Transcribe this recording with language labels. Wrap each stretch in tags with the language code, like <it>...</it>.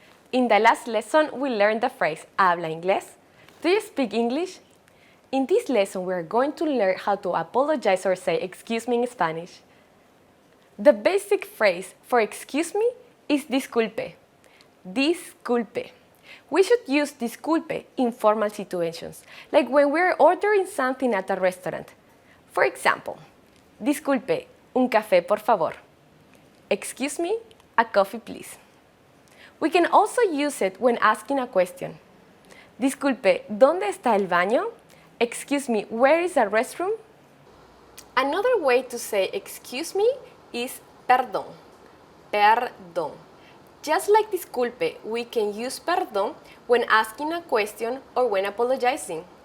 <en>In the last lesson, we learned the phrase</en> <es>¿Habla inglés?</es> <en>Do you speak English? In this lesson, we are going to learn how to apologize or say excuse me in Spanish. The basic phrase for excuse me is disculpe. Disculpe. We should use disculpe in formal situations, like when we're ordering something at a restaurant. For example,</en> <es>disculpe, un café por favor.</es> <en>Excuse me, a coffee please. We can also use it when asking a question.</en> <es>Disculpe, ¿dónde está el baño?</es> <en>Excuse me, where is the restroom? Another way to say excuse me is perdón. Perdón. Just like disculpe, we can use perdón when asking a question or when apologizing.</en>